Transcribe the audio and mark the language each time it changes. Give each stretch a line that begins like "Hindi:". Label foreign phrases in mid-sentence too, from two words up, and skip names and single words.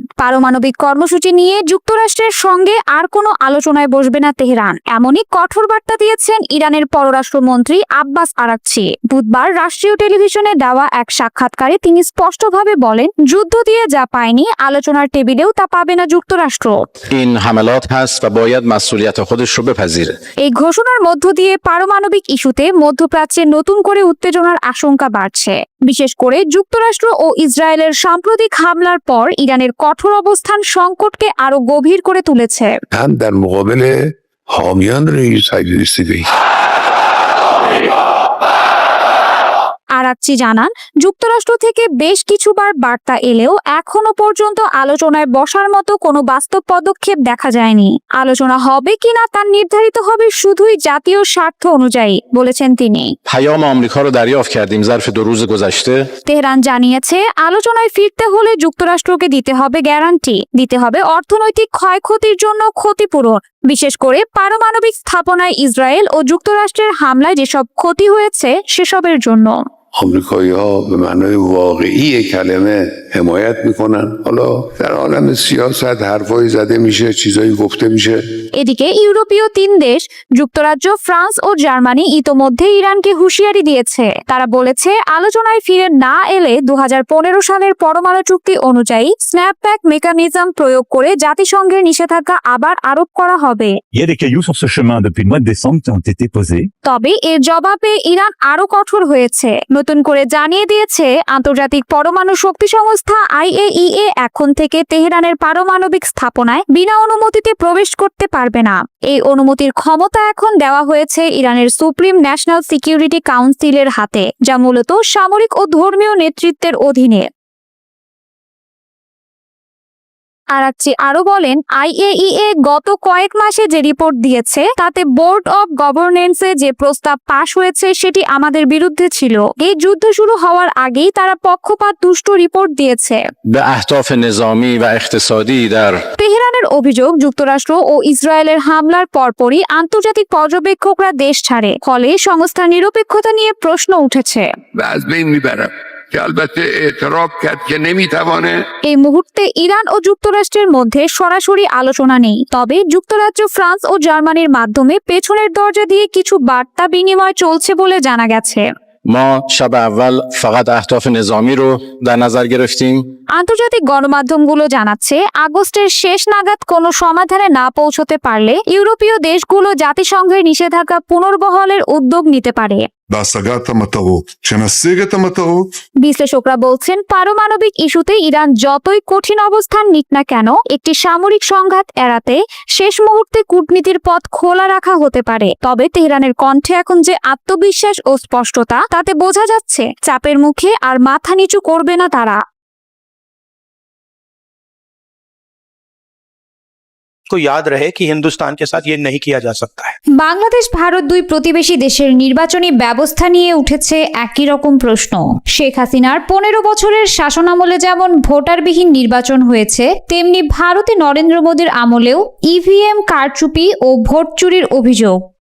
Bangla: পারমাণবিক কর্মসূচি নিয়ে যুক্তরাষ্ট্রের সঙ্গে আর কোনো আলোচনায় বসবে না তেহরান, এমনই কঠোর বার্তা দিয়েছেন ইরানের পররাষ্ট্রমন্ত্রী আব্বাস আরাকচি। বুধবার রাষ্ট্রীয় টেলিভিশনে দেওয়া এক সাক্ষাৎকারে তিনি স্পষ্টভাবে বলেন, যুদ্ধ দিয়ে যা পায়নি আলোচনার টেবিলেও তা পাবে না যুক্তরাষ্ট্র।
Persian: این حملات هست و باید مسئولیت خودش رو بپذیره.
Bangla: এই ঘোষণার মধ্য দিয়ে পারমাণবিক ইস্যুতে মধ্যপ্রাচ্যে নতুন করে উত্তেজনার আশঙ্কা বাড়ছে। বিশেষ করে যুক্তরাষ্ট্র ও ইসরায়েলের সাম্প্রতিক হামলার পর ইরানের কঠোর অবস্থান সংকটকে আরো গভীর করে তুলেছে।
Persian: هم در مقابل حامیان رژیم ایستادیم.
Bangla: আরাকচি জানান, যুক্তরাষ্ট্র থেকে বেশ কিছুবার বার্তা এলেও এখনো পর্যন্ত আলোচনায় বসার মতো কোনো বাস্তব পদক্ষেপ দেখা যায়নি। আলোচনা হবে কিনা তা নির্ধারিত হবে শুধুই জাতীয় স্বার্থ অনুযায়ী, বলেছেন তিনি।
Persian: پیام آمریکا رو دریافت کردیم ظرف 2 روز گذشته.
Bangla: তেহরান জানিয়েছে, আলোচনায় ফিরতে হলে যুক্তরাষ্ট্রকে দিতে হবে গ্যারান্টি, দিতে হবে অর্থনৈতিক ক্ষয়ক্ষতির জন্য ক্ষতিপূরণ। বিশেষ করে পারমাণবিক স্থাপনায় ইসরায়েল ও যুক্তরাষ্ট্রের হামলায় যেসব ক্ষতি হয়েছে সেসবের জন্য।
Persian: آمریکایی‌ها به معنای واقعی کلمه حمایت میکنن. حالا در عالم سیاست حرفایی زده میشه، چیزایی گفته میشه.
Bangla: এদিকে ইউরোপীয় 3 দেশ যুক্তরাজ্য, ফ্রান্স ও জার্মানি ইতোমধ্যে ইরানকে হুঁশিয়ারি দিয়েছে। তারা বলেছে, আলোচনায় ফিরে না এলে 2015 সালের পরমাণু চুক্তি অনুযায়ী
English: snapback mechanism
Bangla: প্রয়োগ করে জাতিসংঘের নিষেধাজ্ঞা আবার আরোপ করা হবে।
French: Il y a des cailloux sur ce chemin depuis le mois de décembre qui ont été posés.
Bangla: তবে এর জবাবে ইরান আরো কঠোর হয়েছে। নতুন করে জানিয়ে দিয়েছে, আন্তর্জাতিক পরমাণু শক্তি সংস্থা IAEA এখন থেকে তেহরানের পারমাণবিক স্থাপনায় বিনা অনুমতিতে প্রবেশ করতে পারবে পারবে না। এই অনুমতির ক্ষমতা এখন দেওয়া হয়েছে ইরানের সুপ্রিম ন্যাশনাল সিকিউরিটি কাউন্সিলের হাতে, যা মূলত সামরিক ও ধর্মীয় নেতৃত্বের অধীনে। আরাকচি আরো বলেন, IAEA গত কয়েক মাসে যে রিপোর্ট দিয়েছে তাতে বোর্ড অব গভর্নেন্সে যে প্রস্তাব পাশ হয়েছে সেটি আমাদের বিরুদ্ধে ছিল। এই যুদ্ধ শুরু হওয়ার আগেই তারা পক্ষপাত দুষ্ট রিপোর্ট দিয়েছে।
Persian: به اهداف نظامی و اقتصادی در
Bangla: তেহরানের অভিযোগ, যুক্তরাষ্ট্র ও ইসরায়েলের হামলার পরপরই আন্তর্জাতিক পর্যবেক্ষকরা দেশ ছাড়ে, ফলে সংস্থার নিরপেক্ষতা নিয়ে প্রশ্ন উঠেছে।
Persian: و از بین میبرم که البته اعتراف کرد که نمیتوانه
Bangla: এই মুহূর্তে ইরান ও যুক্তরাষ্ট্রের মধ্যে সরাসরি আলোচনা নেই, তবে যুক্তরাজ্য, ফ্রান্স ও জার্মানির মাধ্যমে পেছনের দরজা দিয়ে কিছু বার্তা বিনিময় চলছে বলে জানা গেছে।
Persian: ما شب اول فقط اهداف نظامی رو در نظر گرفتیم.
Bangla: আন্তর্জাতিক গণমাধ্যমগুলো জানাচ্ছে, আগস্টের শেষ নাগাদ কোনো সমাধানে না পৌঁছতে পারলে ইউরোপীয় দেশগুলো জাতিসংঘের নিষেধাজ্ঞা পুনর্বহালের উদ্যোগ নিতে পারে।
Hebrew: בהשגת המטרות. כשנשיג את המטרות
Bangla: বিশ্লেষকরা বলছেন, পারমাণবিক ইস্যুতে ইরান যতই কঠিন অবস্থান নিক না কেন, একটি সামরিক সংঘাত এড়াতে শেষ মুহূর্তে কূটনীতির পথ খোলা রাখা হতে পারে। তবে তেহরানের কণ্ঠে এখন যে আত্মবিশ্বাস ও স্পষ্টতা, তাতে বোঝা যাচ্ছে চাপের মুখে আর মাথা নিচু করবে না তারা।
Hindi: को याद रहे कि हिंदुस्तान के साथ ये नहीं किया जा सकता है।
Bangla: বাংলাদেশ ভারত দুই প্রতিবেশী দেশের নির্বাচনী ব্যবস্থা নিয়ে উঠেছে একই রকম প্রশ্ন। শেখ হাসিনার 15 বছরের শাসনামলে যেমন ভোটারবিহীন নির্বাচন হয়েছে, তেমনি ভারতে নরেন্দ্র মোদীর আমলেও ইভিএম কারচুপি ও ভোট চুরির অভিযোগ।